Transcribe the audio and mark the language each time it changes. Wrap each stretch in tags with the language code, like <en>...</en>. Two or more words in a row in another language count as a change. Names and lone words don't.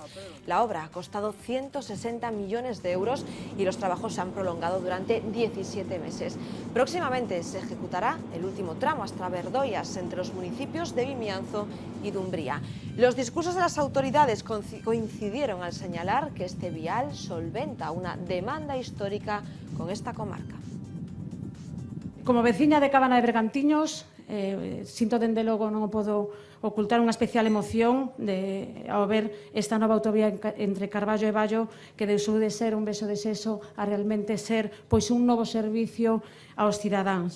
<es>La obra ha costado 160 millones de euros y los trabajos se han prolongado durante 17 meses. Próximamente se ejecutará el último tramo hasta Verdoias, entre los municipios de Vimianzo y Dumbría. Los discursos de las autoridades coincidieron al señalar que este vial solventa una demanda histórica con esta comarca.</es> <gl>Como veciña de Cabana de Bergantiños, sinto dende logo non podo ocultar unha especial emoción ao ver esta nova autovía entre Carballo e Baio, que deixou de ser un beso de sexo a realmente ser pois un novo servicio aos cidadáns.</gl>